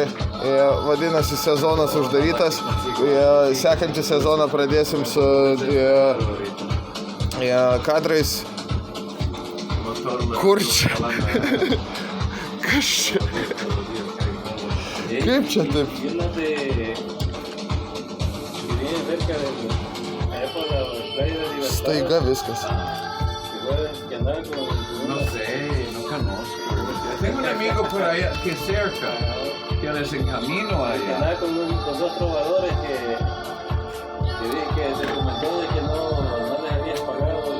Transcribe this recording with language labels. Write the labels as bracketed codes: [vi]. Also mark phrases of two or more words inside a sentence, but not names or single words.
[lt] Vadinasi, sezonas uždarytas. Sekantį sezoną pradėsim su kadrais. Kur čia? Kas čia? Kaip čia taip? Staiga viskas. [es] No sé, no conozco. Tengo un amigo por allá que es cerca, que les encamino allá. Andaba con dos trovadores que se comentó de que no les habías pagado.